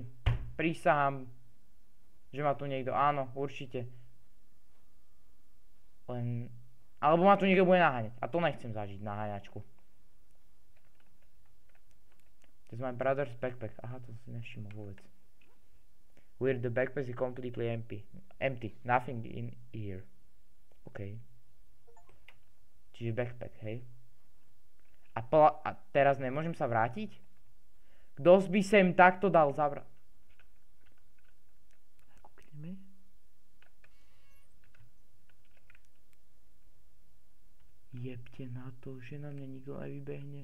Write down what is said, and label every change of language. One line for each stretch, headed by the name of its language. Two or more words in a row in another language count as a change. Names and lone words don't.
Slovak: Prísahám, že ma tu niekto, áno, určite. Len... Alebo ma tu niekto bude naháňať. A to nechcem zažiť, naháňačku. To je
English: my brother's backpack. Aha, to si nevšimol vôbec. Where the backpack is completely empty. Nothing in here. OK.
Slovak: Čiže backpack, hej? A teraz nemôžem sa vrátiť? Kto by sem takto dal zabrať? Kúkneme. Jebte na to, že na mňa nikto nevybehne.